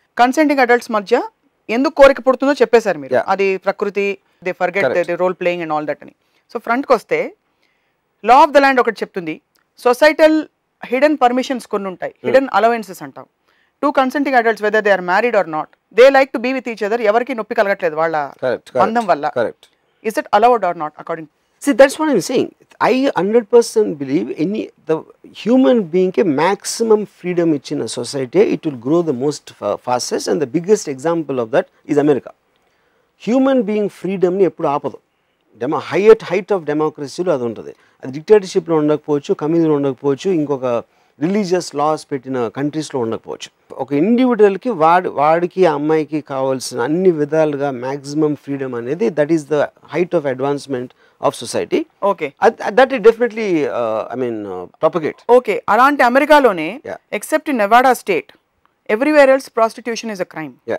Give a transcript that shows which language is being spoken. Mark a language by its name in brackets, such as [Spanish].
[Telugu] Consenting adults మధ్య ఎందుకు కోరిక పుడుతుందో చెప్పేశారు మీరు. అది ప్రకృతి, [English] they forget the role playing and all that [Telugu] అని. సో ఫ్రంట్కి వస్తే లా ఆఫ్ ద ల్యాండ్ ఒకటి చెప్తుంది, సొసైటల్ హిడెన్ పర్మిషన్స్ కొన్ని ఉంటాయి, హిడెన్ అలవెన్సెస్ అంటాం. [English] two consenting adults whether they are married or not, they like to be with each other, [Telugu] ఎవరికి నొప్పి కలగట్లేదు వాళ్ళ బంధం వల్ల. [English] Is it allowed or not according? See, that's what I'm saying. I 100% believe the human being ke maximum freedom in a society, it will grow the most fastest, and the biggest example of that is America. [Telugu] Human being freedom ni eppudu aapadu. Height of democracy lo adu untadi. Adi dictatorship lo undakapochu, communism lo undakapochu, inkoka religious loss పెట్టిన కంట్రీస్లో ఉండకపోవచ్చు. ఒక ఇండివిజువల్కి వాడికి అమ్మాయికి కావాల్సిన అన్ని విధాలుగా maximum freedom అనేది [English] That is the height of advancement of society. Okay, that is definitely I mean propagate. Okay, [Telugu] అలాంటి అమెరికాలోనే [English] Except in Nevada state everywhere else prostitution is a crime.